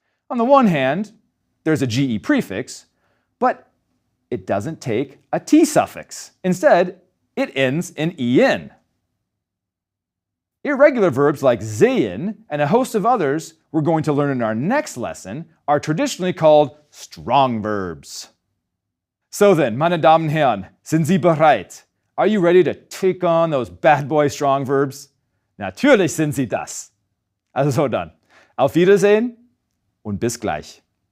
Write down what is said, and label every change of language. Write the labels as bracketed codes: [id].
[en] On the one hand, there's a GE prefix, but it doesn't take a T suffix. Instead, it ends in en. Irregular verbs like sehen and a host of others we're going to learn in our next lesson are traditionally called strong verbs. So then, [de] meine Damen und Herren, sind Sie bereit? [en] Are you ready to take on those bad boy strong verbs? [de] Natürlich sind Sie das. Also dann, auf Wiedersehen und bis gleich.